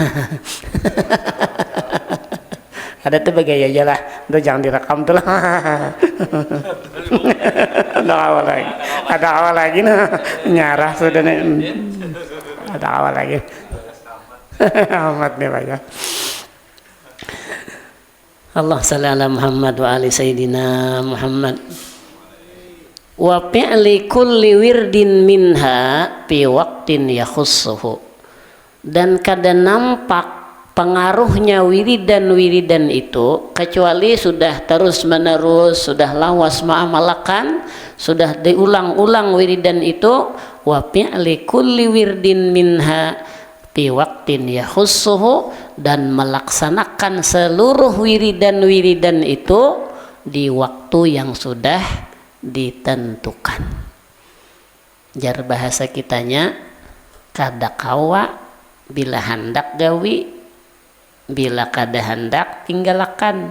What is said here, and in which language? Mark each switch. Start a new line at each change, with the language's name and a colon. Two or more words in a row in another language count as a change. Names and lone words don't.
Banjar: Ada tuh bagaya aja lah, itu jangan direkam tuh lah. Ada awal lagi nah, nyarah sudah nih. Ada awal lagi. Amat nih banyak.
Arabic: الله صل على محمد وآل سيدنا محمد. وفعل كل ورد منها في وقت يخصه.
Banjar: Dan kada nampak pengaruhnya wiridan itu kecuali sudah terus menerus, sudah lawas ma'amalakan, sudah diulang-ulang wiridan itu.
Arabic: وفعل كل ورد منها في وقت يخصه,
Banjar: dan melaksanakan seluruh wiridan-wiridan itu di waktu yang sudah ditentukan. Jar bahasa kitanya kada kawa bila hendak gawi, bila kada hendak tinggalkan.